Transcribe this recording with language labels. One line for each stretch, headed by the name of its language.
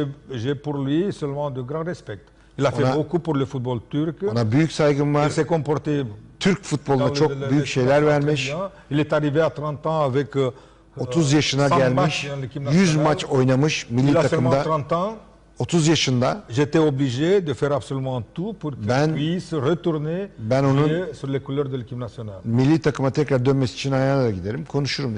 French: J'ai pour lui seulement de grand respect. Il a fait beaucoup pour le football turc.
Turkish: Ona büyük saygım var.
French: Il s'est comporté.
Turkish: Türk futboluna çok büyük şeyler vermiş.
French: Il est arrivé à 30 ans avec
Turkish: 30 yaşına gelmiş. 100 maç oynamış milli takımda. 30 yaşında.
French: J'étais obligé de faire absolument tout pour qu'il puisse retourner sur les couleurs de l'équipe nationale.
Turkish: Milli takıma tekrar dönmesi için ayağına da giderim, konuşurum.